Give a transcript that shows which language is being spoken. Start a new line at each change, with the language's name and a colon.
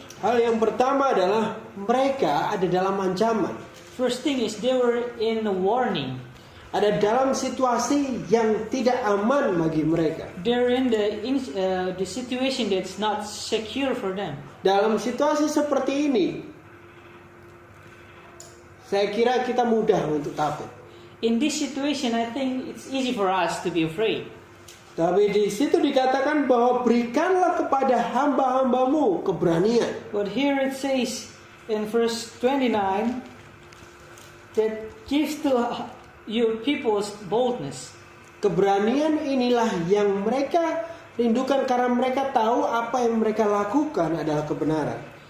Indonesian: Hal yang pertama adalah mereka ada dalam ancaman.
English: First thing is they were in a warning.
Indonesian: Ada dalam situasi yang tidak aman bagi mereka.
English: They're in the situation that's not secure for them.
Indonesian: Dalam situasi seperti ini, saya kira kita mudah untuk takut.
English: In this situation, I think it's easy for us to be afraid.
Indonesian: Tapi di situ dikatakan bahwa berikanlah kepada hamba-hambamu keberanian.
English: But here it says in verse 29 that gives to your people's boldness.
Indonesian: Keberanian inilah yang mereka rindukan karena mereka tahu apa yang mereka lakukan adalah kebenaran.